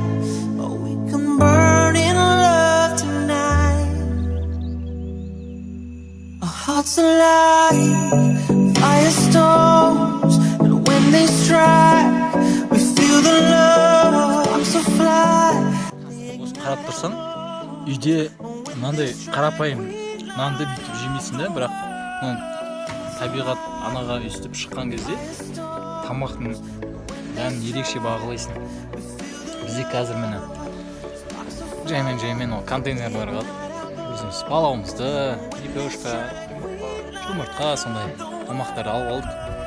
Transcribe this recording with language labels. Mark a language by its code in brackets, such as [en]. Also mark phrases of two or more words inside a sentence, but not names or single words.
[en] Burn in love tonight. Our hearts alive, firestorms, and when they strike, we feel the love. I'm so fly. [kk] Қарап тұрсаң, үйде мынандай қарапайым нанды бүйтіп жемейсің да, бірақ табиғат анаға үстіп шыққан кезде тамақтың дәмін ерекше бағалайсың. Бізде қазір міне жаймен ол контейнерларға өзіміз палауымызды, лепешка, жұмыртқа, сондай тамақтар алып алдық.